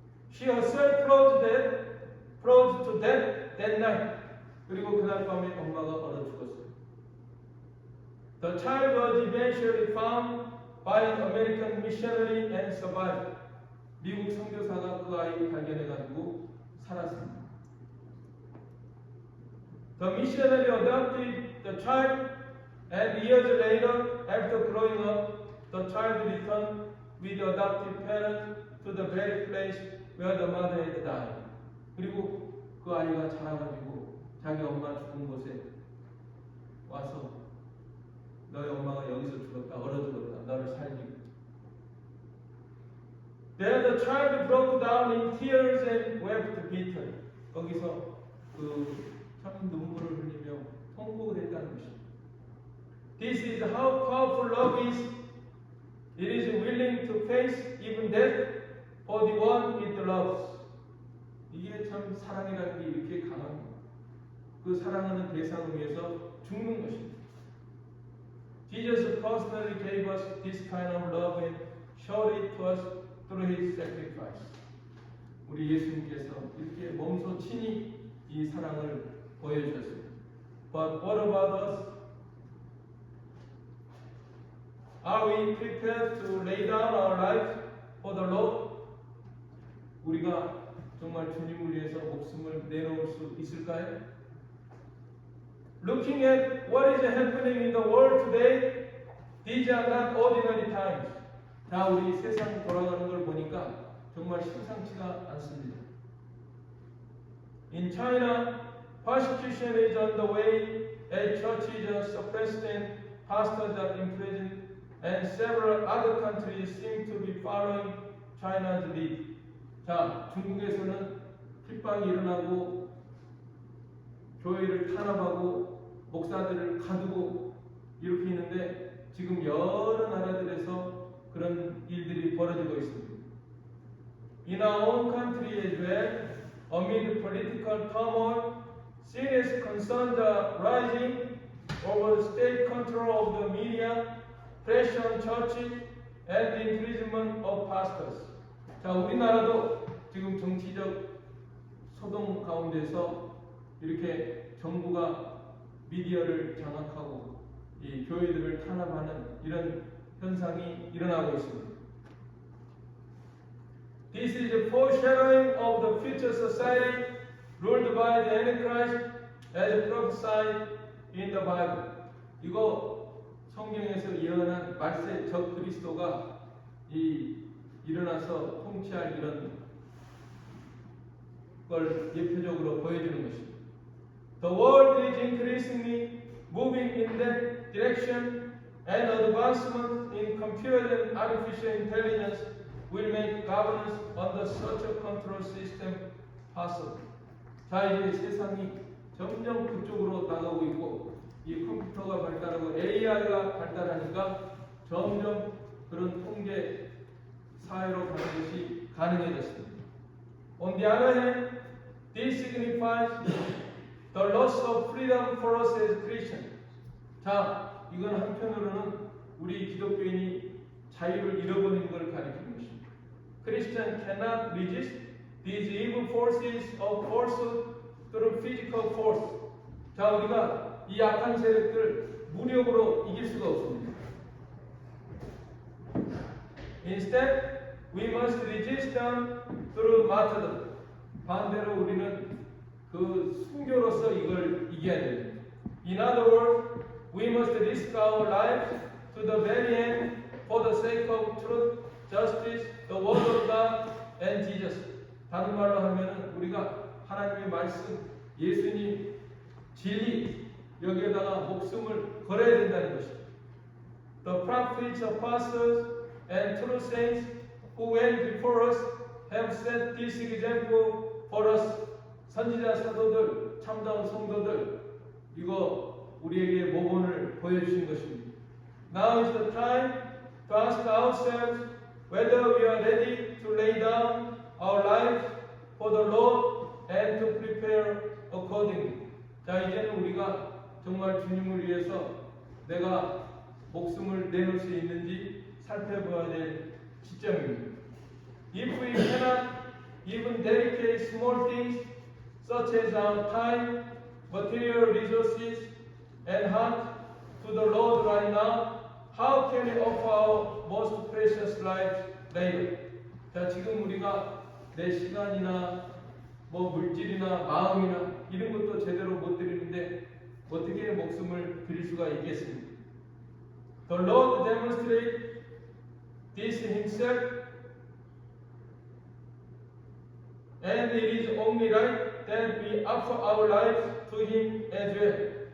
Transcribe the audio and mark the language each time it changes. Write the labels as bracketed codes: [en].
[en] She herself froze to death that night. [ko] 그리고 그날 밤에 엄마가 얼어 죽었어요. [en] The child was eventually found by an American missionary and survived. [ko] 미국 선교사가 그 아이 발견해가지고 살았습니다. [en] The missionary adopted the child, and years later, after growing up, the child returned with the adoptive parents to the very place where the mother had died. [ko] 그리고 그 아이가 자라가지고 자기 엄마 죽은 곳에 와서 너희 엄마가 여기서 죽었다, 얼어 죽었다, 너를 살리고. [en] Then the child broke down in tears and wept bitterly. [ko] 거기서 참 눈물을 흘리며 통곡을 했다는 것입니다. [en] This is how powerful love is. It is willing to face even death for the one it loves. [ko] 이게 참 사랑이라는 게 이렇게 강합니다. 그 사랑하는 대상을 위해서 죽는 것입니다. [en] Jesus personally gave us this kind of love and showed it to us through His sacrifice. [ko] 우리 예수님께서 이렇게 몸소 친히 이 사랑을 보여주셨습니다. [en] But what about us? Are we prepared to lay down our lives for the Lord? [ko] 우리가 정말 주님을 위해서 목숨을 내놓을 수 있을까요? [en] Looking at what is happening in the world today, these are not ordinary times. [ko] 자, 우리 세상 돌아가는 걸 보니까 정말 심상치가 않습니다. [en] In China, persecution is on the way as churches are suppressed and pastors are imprisoned, and several other countries seem to be following China's lead. [ko] 자, 중국에서는 핍박이 일어나고 교회를 탄압하고 목사들을 가두고 이렇게 있는데 지금 여러 나라들에서 그런 일들이 벌어지고 있습니다. [en] In our own country as well, amid political turmoil, serious concerns are rising over the state control of the media, pressure on churches, and the imprisonment of pastors. [ko] 자, 우리나라도 지금 정치적 소동 가운데서 이렇게 정부가 미디어를 장악하고 이 교회들을 탄압하는 이런 현상이 일어나고 있습니다. [en] This is a foreshadowing of the future society ruled by the Antichrist as prophesied in the Bible. [ko] 이거 성경에서 예언한 말세 적 그리스도가 일어나서 통치할 이런 걸 예표적으로 보여주는 것입니다. [en] The world is increasingly moving in that direction, and advancement in computer and artificial intelligence will make governance under such a control system possible. [ko] 자, 이제 세상이 점점 그쪽으로 나가고 있고 이 컴퓨터가 발달하고 AI가 발달하니까 점점 그런 통제 사회로 가는 것이 가능해졌습니다. [en] On the other hand, this signifies the loss of freedom for us as Christians. [ko] 자, 이건 한편으로는 우리 기독교인이 자유를 잃어버린 걸 가리키는 것입니다. [en] Christians cannot resist these evil forces of falsehood through physical force. [ko] 자, 우리가 이 악한 세력들 무력으로 이길 수가 없습니다. [en] Instead, we must resist them through martyrdom. [ko] 반대로 우리는 그 순교로서 이걸 이겨야 됩니다. [en] In other words, we must risk our lives to the very end for the sake of truth, justice, the word of God, and Jesus. [ko] 다른 말로 하면은 우리가 하나님의 말씀, 예수님, 진리 여기에다가 목숨을 걸어야 된다는 것입니다. [en] The prophets, apostles, and true saints who went before us have set this example for us. [ko] 선지자 사도들, 참다운 성도들, 이거 우리에게 모범을 보여주신 것입니다. [en] Now is the time to ask ourselves whether we are ready to lay down our lives for the Lord and to prepare accordingly. [ko] 자, 이제는 우리가 정말 주님을 위해서 내가 목숨을 내놓을 수 있는지 살펴봐야 될 시점입니다. [en] If we cannot even dedicate small things such as our time, material resources, and heart to the Lord right now, how can we offer our most precious lives later? [ko] 자, 지금 우리가 내 시간이나 뭐 물질이나 마음이나 이런 것도 제대로 못 드리는데 어떻게 목숨을 드릴 수가 있겠습니까? [en] The Lord demonstrated this Himself, and it is only right that we offer our lives to Him as well.